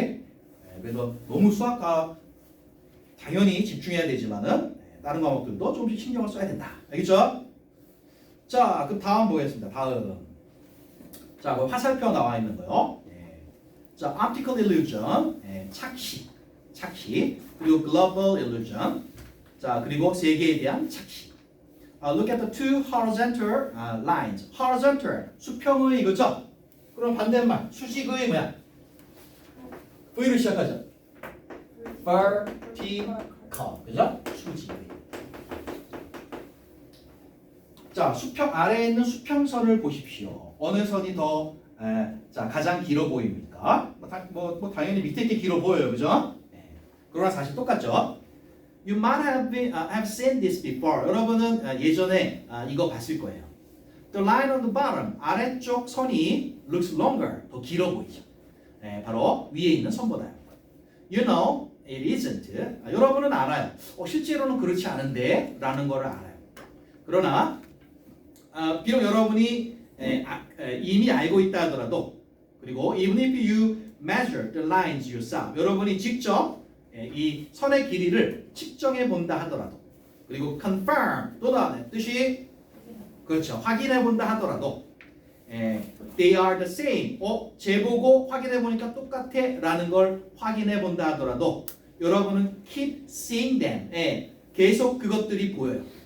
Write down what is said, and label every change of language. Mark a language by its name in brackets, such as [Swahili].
[Korean] 네, 그래서 너무 수학과 당연히 집중해야 되지만은 다른 과목들도 조금씩 신경을 써야 된다. 알겠죠? 자, 그럼 다음 보겠습니다. 다음. 자, 그 화살표 나와 있는 거요. [English] 자, optical illusion, [Korean] 착시. 그리고 [English] global illusion. [Korean] 자, 그리고 세계에 대한 착시. [English] Look at the two horizontal lines. [Korean] horizontal, 수평의 이거죠? 그럼 반대말, 수직의 뭐야? V로 시작하죠. vertical, 그죠? 수직의. 자, 수평 아래에 있는 수평선을 보십시오. 어느 선이 더 자, 가장 길어 보입니까? 뭐 당연히 밑에 게 길어 보여요, 그죠? 그러나 사실 똑같죠. [English] You might have seen this before. [Korean] 여러분은 예전에 이거 봤을 거예요. [English] The line on the bottom, [Korean] 아래쪽 선이 [English] looks longer, [Korean] 더 길어 보이죠. 바로 위에 있는 선보다요. [English] You know, it isn't. [Korean] 여러분은 알아요. 실제로는 그렇지 않은데 라는 거를 알아요. 그러나 비록 여러분이 이미 알고 있다 하더라도 그리고 [English] even if you measure the lines yourself, [Korean] 여러분이 직접 이 선의 길이를 측정해 본다 하더라도 그리고 confirm 또다는 뜻이 그렇죠, 확인해 본다 하더라도 [English] they are the same, [Korean] 재보고 확인해 보니까 똑같아 라는 걸 확인해 본다 하더라도 여러분은 [English] keep seeing them, [Korean] 계속 그것들이 보여요.